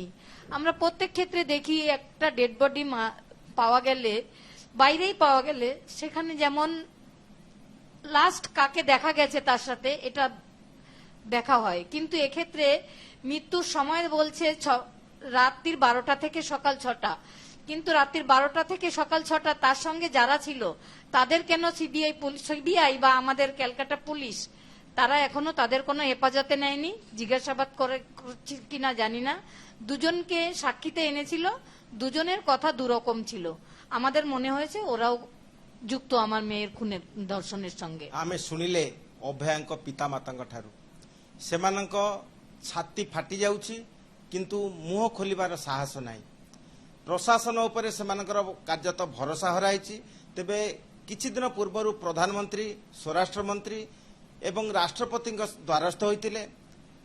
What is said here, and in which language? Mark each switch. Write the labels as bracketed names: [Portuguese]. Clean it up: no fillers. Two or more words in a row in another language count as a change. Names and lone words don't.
[Bangla] আমরা প্রত্যেক ক্ষেত্রে দেখি একটা ডেড বডি পাওয়া গেলে, বাইরেই পাওয়া গেলে, সেখানে যেমন লাস্ট কাকে দেখা গেছে তার সাথে এটা দেখা হয়, কিন্তু এক্ষেত্রে মৃত্যুর সময় বলছে রাত্রির 12টা থেকে সকাল 6টা, কিন্তু রাত্রির 12টা থেকে সকাল 6টা তার সঙ্গে যারা ছিল তাদের কেন সিবিআই বা আমাদের ক্যালকাটা পুলিশ তারা এখনো তাদের কোনো হেফাজতে নেয়নি? জিজ্ঞাসাবাদ করছে কিনা জানি না। 2 জনকে সাক্ষীতে এনেছিল, 2 জনের কথা 2 রকম ছিল। আমাদের মনে হয়েছে ওরাও যুক্ত আমার মেয়ের খুনের দর্শনের সঙ্গে। [Odia] ଆମେ ଶୁଣିଲେ অভୟାଙ୍କ ପିତାମାତାଙ୍କ ଠାରୁ ସେମାନଙ୍କ ଛାତି ଫାଟି ଯାଉଛି, କିନ୍ତୁ ମୁହଁ ଖୋଲିବାର ସାହସ ନାହିଁ। ପ୍ରଶାସନ ଉପରେ ସେମାନଙ୍କର କାର୍ଯ୍ୟତଃ ଭରସା ହରାଇଛି। ତେବେ କିଛି ଦିନ ପୂର୍ବରୁ ପ୍ରଧାନମନ୍ତ୍ରୀ, ସ୍ୱରାଷ୍ଟ୍ର ମନ୍ତ୍ରୀ ଏବଂ ରାଷ୍ଟ୍ରପତିଙ୍କ ଦ୍ୱାରସ୍ଥ ହୋଇଥିଲେ।